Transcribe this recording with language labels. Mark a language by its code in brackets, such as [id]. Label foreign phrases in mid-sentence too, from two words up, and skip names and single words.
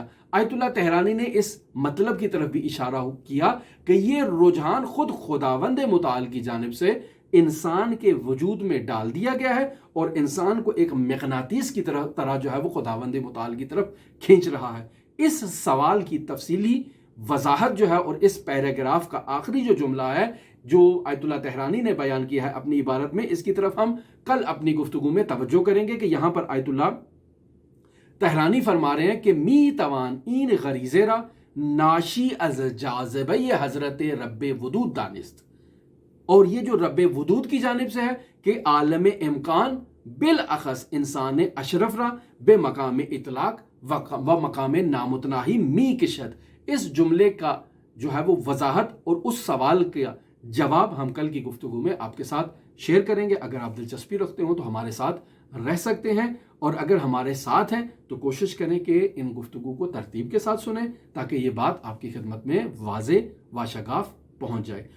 [ur] آیت اللہ تہرانی نے اس مطلب کی طرف بھی اشارہ کیا کہ یہ رجحان خود خداوند متعال کی جانب سے انسان کے وجود میں ڈال دیا گیا ہے اور انسان کو ایک مغناطیس کی طرح جو ہے وہ خداوند متعال کی طرف کھینچ رہا ہے۔ اس سوال کی تفصیلی وضاحت جو ہے اور اس پیراگراف کا آخری جو جملہ ہے جو آیت اللہ تہرانی نے بیان کیا ہے اپنی عبارت میں، اس کی طرف ہم کل اپنی گفتگو میں توجہ کریں گے کہ یہاں پر آیت اللہ تہرانی فرما رہے ہیں کہ [fa] می توان این غریزے را ناشی از جاذبہ حضرت رب ودود دانست، [ur] اور یہ جو رب ودود کی جانب سے ہے کہ [fa] عالم امکان بالاخص انسان اشرف را بے مقام اطلاق و مقام نامتناہی می کشد۔ [ur] اس جملے کا جو ہے وہ وضاحت اور اس سوال کا جواب ہم کل کی گفتگو میں آپ کے ساتھ شیئر کریں گے۔ اگر آپ دلچسپی رکھتے ہوں تو ہمارے ساتھ رہ سکتے ہیں، اور اگر ہمارے ساتھ ہیں تو کوشش کریں کہ ان گفتگو کو ترتیب کے ساتھ سنیں تاکہ یہ بات آپ کی خدمت میں واضح و شگاف پہنچ جائے۔